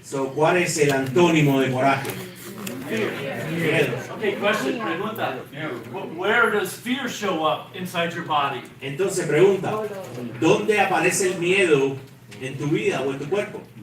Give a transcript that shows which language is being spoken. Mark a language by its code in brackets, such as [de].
[es] So, ¿cuál es el antónimo de coraje? [en] Fear. [es] Miedo. [en] Okay, question, [es] pregunta. [en] Where does fear show up inside your body? [es] Entonces pregunta, ¿dónde aparece el miedo en tu vida o en tu cuerpo?